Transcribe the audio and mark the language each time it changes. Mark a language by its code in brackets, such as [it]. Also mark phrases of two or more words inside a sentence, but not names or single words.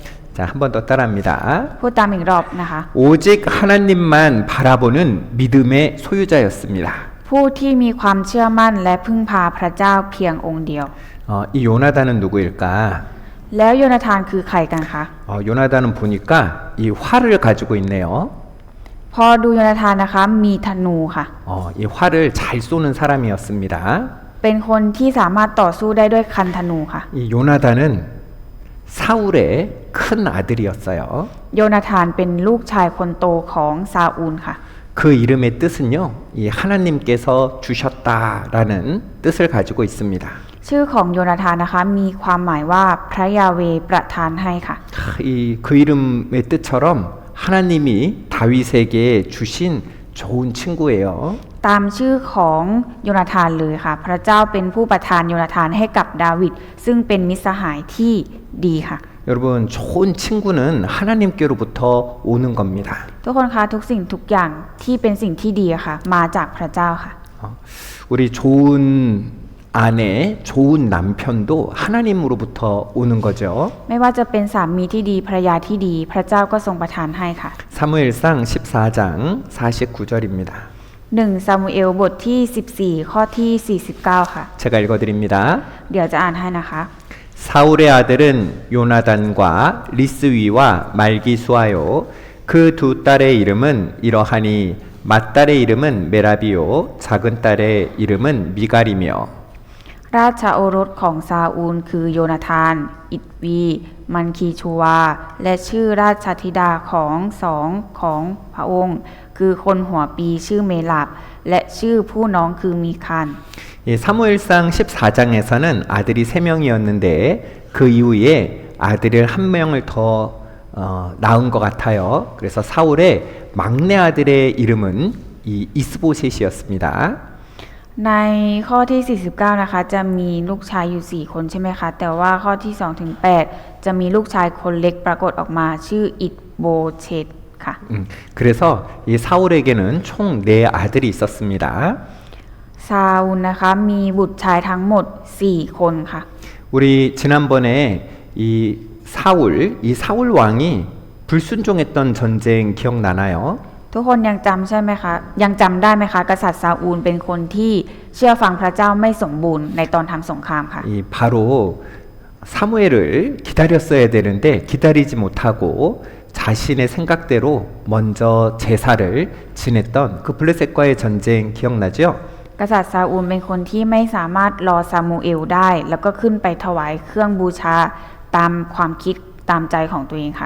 [ko] 자, 한 번 더 따라합니다. [th] พูดตามอีกรอบนะคะ [ko] 오직 하나님만 바라보는 믿음의 소유자였습니다. [th] ผู้ที่มีความเชื่อมั่นและพึ่งพาพระเจ้าเพียงองค์เดียว [ko] 이 요나단은 누구일까? [th] แล้วโยนาธานคือใครกันคะ [ko] 요나단은 보니까 이 활을 가지고 있네요. [th] พอดูโยนาธานนะคะมีธนูค่ะ [ko] 이 활을 잘 쏘는 사람이었습니다. [th] เป็นคนที่สามารถต่อสู้ได้ด้วยคันธนูค่ะ [ko] 이 요나단은 사울의 큰 아들이었어요. [th] โยนาธานเป็นลูกชายคนโตของซาอูลค่ะ [ko] 그 이름의 뜻은요, 이 하나님께서 주셨다라는 뜻을 가지고 있습니다. [th] ชื่อของโยนาธานนะคะมีความหมายว่าพระยาเวห์ประทานให้ค่ะ [ko] 그 이름의 뜻처럼 하나님이 다윗에게 주신 좋은 친구예요. [th] ตามชื่อของโยนาธานเลยค่ะ พระเจ้าเป็นผู้ประทานโยนาธานให้กับดาวิดซึ่งเป็นมิตรสหายที่ดีค่ะ [ko] 여러분, 좋은 친구는 하나님께로부터 오는 겁니다. [th] ทุกคนคะทุกสิ่งทุกอย่างที่เป็นสิ่งที่ดีอะค่ะ มาจากพระเจ้าค่ะ [ko] 우리 좋은 아내, 좋은 남편도 하나님으로부터 오는 거죠. [th] ไม่ว่าจะเป็นสามีที่ดีภรรยาที่ดี พระเจ้าก็ทรงประทานให้ค่ะ [ko] 사무엘상 14장 49절입니다. [th] 1 ซามูเอลบทที่ 14 ข้อที่ 49 ค่ะ [ko] 제가 읽어드립니다. [th] เดี๋ยวจะอ่านให้นะคะ [ko] 사울의 아들은 요나단과 리스위와 말기수아요. 그 두 딸의 이름은 이러하니 맏딸의 이름은 메라비요 작은 딸의 이름은 미갈이며 [th] ราชโอรสของซาอูลคือโยนาธาน อิตวี มันคีชูวา และชื่อราชธิดาของสองของพระองค์ คือคนหัวปีชื่อเมลาบ และชื่อผู้น้องคือมีคาน [ko] 사무엘상 14장에서는 아들이 3명이었는데 그 이후에 아들을 한 명을 더 낳은 것 같아요. 그래서 사울의 막내 아들의 이름은 이 이스보셋이었습니다. [th] ในข้อที่ 49 นะคะ จะมีลูกชายอยู่ 4 คนใช่ไหมคะ แต่ว่าข้อที่ 2 ถึง 8 จะมีลูกชายคนเล็กปรากฏออกมาชื่ออิตโบเชตค่ะ [ko] 그래서 이 사울에게는 총 4아들이 있었습니다. [th] ซาอูลนะคะมีบุตรชายทั้งหมด 4 คนค่ะ [ko] 우리 지난번에 이 사울 왕이 불순종했던 전쟁 기억나나요? [th] ทุกคนยังจำใช่ไหมคะ ยังจำได้ไหมคะ กษัตริย์ซาอูลเป็นคนที่เชื่อฟังพระเจ้าไม่สมบูรณ์ในตอนทำสงครามค่ะ [ko] 바로 사무엘을 기다렸어야 되는데 기다리지 못하고 자신의 생각대로 먼저 제사를 지냈던 그 블레셋과의 전쟁 기억나죠? [th] กษัตริย์ซาอูลเป็นคนที่ไม่สามารถรอซามูเอลได้ แล้วก็ขึ้นไปถวายเครื่องบูชาตามความคิดตามใจของตัวเองค่ะ